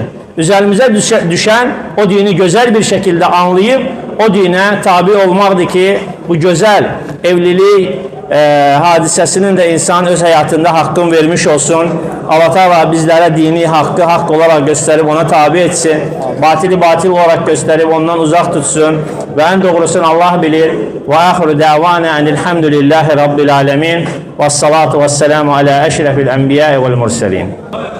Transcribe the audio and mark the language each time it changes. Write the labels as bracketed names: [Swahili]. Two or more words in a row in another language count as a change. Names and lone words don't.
[Azerbaijani] Üzerimizə düşən o dini gözəl bir şəkildə anlayıb o dinə tabi olmaqdır ki, bu gözəl evlilik hadisəsinin də insan öz həyatında haqqını vermiş olsun. Allah Teala bizlərə dini haqqı haqq olaraq göstərib ona tabi etsin. [Turkish] Batili batil olarak gösterip ondan uzak tutsun. Ve en doğrusunu Allah bilir. Ve [Arabic] آخر دعوانا أن الحمد لله رب العالمين. والصلاة والسلام على أشرف الأنبياء والمرسلين.